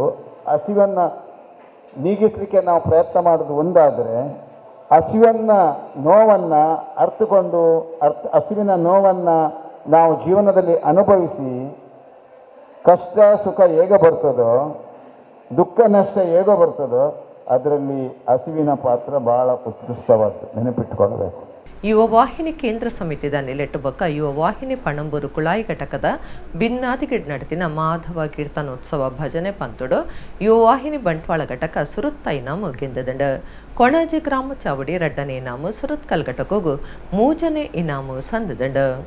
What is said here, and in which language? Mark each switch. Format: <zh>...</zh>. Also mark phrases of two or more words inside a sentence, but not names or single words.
<kn>ಹಸಿವನ್ನು ನೀಗಿಸಲಿಕ್ಕೆ ನಾವು ಪ್ರಯತ್ನ ಮಾಡೋದು ಒಂದಾದರೆ, ಹಸಿವನ್ನು ನೋವನ್ನು ಅರ್ಥಕೊಂಡು ಹಸಿವಿನ ನೋವನ್ನು ನಾವು ಜೀವನದಲ್ಲಿ ಅನುಭವಿಸಿ ಕಷ್ಟ ಸುಖ ಹೇಗೆ ಬರ್ತದೋ, ದುಃಖ ನಷ್ಟ ಹೇಗೋ ಬರ್ತದೋ, ಅದರಲ್ಲಿ ಹಸಿವಿನ ಪಾತ್ರ ಬಹಳ ಉತ್ಕೃಷ್ಟವಾದ್ದು, ನೆನಪಿಟ್ಟುಕೊಳ್ಳಬೇಕು.</kn> <tcy>ಯುವ ವಾಹಿನಿ ಕೇಂದ್ರ ಸಮಿತಿದ ನೆಲೆಟ್ಟುಬಕ್ಕ ಯುವ ವಾಹಿನಿ ಪಣಂಬೂರು ಕುಳಾಯಿ ಘಟಕದ ಭಿನ್ನಾದಿಗಿಡ್ ನಡತಿನ ಮಾಧವ ಕೀರ್ತನೋತ್ಸವ ಭಜನೆ ಪಂತುಡು ಯುವ ವಾಹಿನಿ ಬಂಟ್ವಾಳ ಘಟಕ ಸುರುತ್ತ ಇನಾಮು ಗೆಂದದಂಡ. ಕೊಣಾಜಿ ಗ್ರಾಮ ಚಾವಡಿ ರಡ್ಡನೆ ಇನಾಮು, ಸುರುತ್ಕಲ್ ಘಟಕಗೂ ಮೂಜನೆ ಇನಾಮು ಸಂದದಂಡ.</tcy>